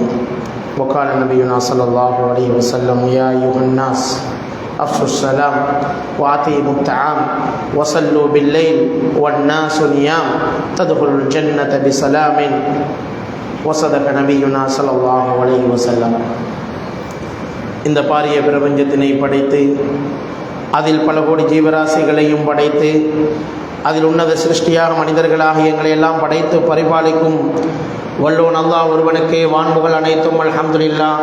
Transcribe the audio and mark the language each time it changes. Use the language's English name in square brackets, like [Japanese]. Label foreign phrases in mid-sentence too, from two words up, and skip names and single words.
[Arabic] وقال نبينا صلى الله عليه وسلم: يا أيها الناس أفشوا السلام وأطعموا الطعام وصلوا بالليل والناس نيام تدخلوا الجنة بسلام. وصدق نبينا صلى الله عليه وسلم. [Tamil] இந்த பாரிய பிரபஞ்சத்தினை படைத்து அதில் பல கோடி ஜீவராசிகளையும் படைத்து அதில் உன்னத சிருஷ்டியாக மனிதர்களாக எங்களை எல்லாம் படைத்து பரிபாலிக்கும் வல்லோன் அல்லாஹ் ஒருவனுக்கே வான்புகள் அனைத்தும். [Arabic] الحمد لله.